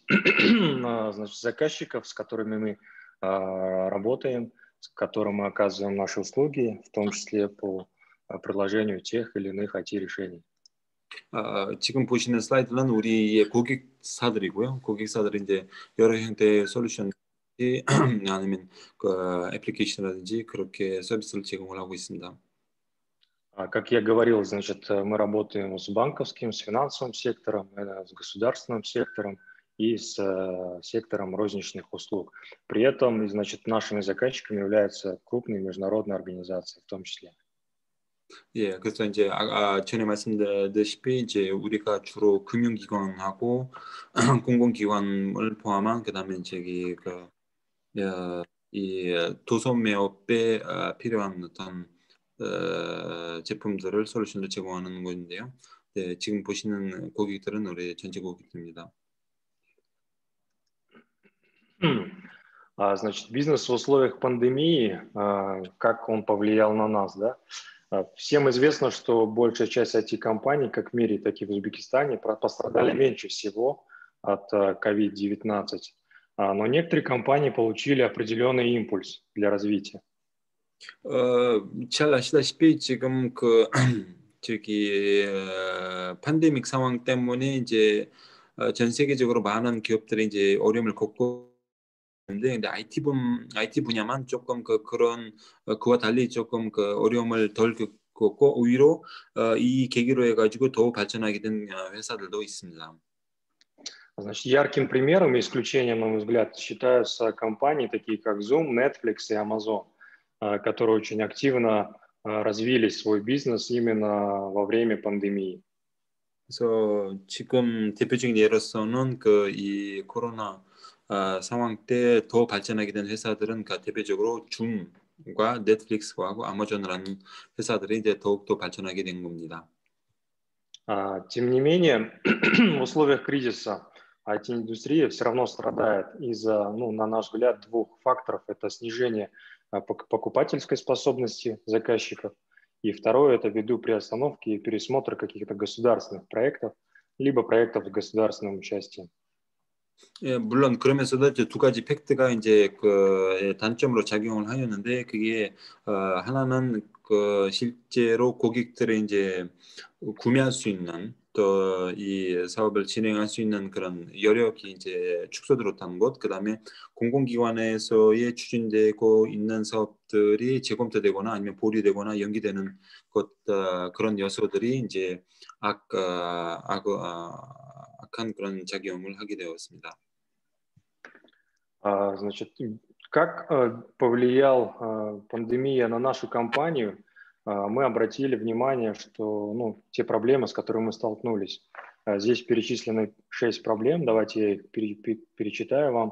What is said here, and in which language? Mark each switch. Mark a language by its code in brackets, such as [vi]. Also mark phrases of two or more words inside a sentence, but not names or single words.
[ru] значит, заказчиков, с которыми мы работаем, с которыми мы оказываем наши услуги, в том числе по предложению тех или иных IT-решений. [ko] 지금 보시는 슬라이드는 우리의 고객사들이고요. 고객사들은 이제 여러 형태의 솔루션이 아니면 그 애플리케이션이라든지 к렇게 서비스를 제공을 하고 있습니다. [ru] Как я говорил, значит, мы работаем с банковским, с финансовым сектором, с государственным сектором и с сектором розничных услуг. При этом, значит, нашими заказчиками являются крупные международные организации в том числе. [ko] 예, 그래서 이제 전에 말씀드렸다시피 이제 우리가 주로 금융기관하고 공공기관을 포함한 그다음에 저기 이 도서 매업에 필요한 어떤 제품들을 솔루션을 제공하는 곳인데요. 네, 지금 보시는 고객들은 우리 전체 고객들입니다. [ru] Значит, бизнес в условиях пандемии, как он повлиял на нас, да? Всем известно, что большая часть IT-компаний, как в мире, так и в Узбекистане, пострадали меньше всего от COVID-19. Но некоторые компании получили определенный импульс для развития. [ko] 잘 아시다시피 지금 그 저기 팬데믹 상황 때문에 이제 전 세계적으로 많은 기업들이 이제 어려움을 겪고 있는데, 근데 IT 분야만 조금 그런 그와 달리 조금 그 어려움을 덜 겪고 오히려 이 계기로 해가지고 더 발전하게 된 회사들도 있습니다. [ru] Значит, ярким примером и исключением, на мой взгляд, считаются компании, такие как Zoom, Netflix и Amazon, которые очень активно развили свой бизнес именно во время пандемии. [ko] 그래서 지금 대표적인 예로서는 이 코로나 상황 때 더 발전하게 된 회사들은 대표적으로 줌과 넷플릭스와 아마존이라는 회사들이 이제 더욱더 발전하게 된 겁니다. [ru] Тем не менее, в условиях кризиса IT-индустрия все равно страдает из-за, на наш взгляд, двух факторов. Это снижение покупательской способности заказчиков. И второе – это ввиду приостановки и пересмотра каких-то государственных проектов, либо проектов с государственным участием. [ko] 예, 물론 그러면서도 이제 두 가지 팩트가 이제 그 단점으로 작용을 하였는데, 그게 하나는 그 실제로 고객들이 이제 구매할 수 있는 또 이 사업을 진행할 수 있는 그런 여력이 이제 축소되었다는 것, 그다음에 공공기관에서의 추진되고 있는 사업들이 재검토되거나 아니면 보류되거나 연기되는 것, 그런 요소들이 이제 악한 그런 작용을 하게 되었습니다. [ru] Значит, как повлиял пандемия на нашу компанию? Мы обратили внимание, что те проблемы, с которыми мы столкнулись, здесь перечислены 6 проблем, давайте я их перечитаю вам.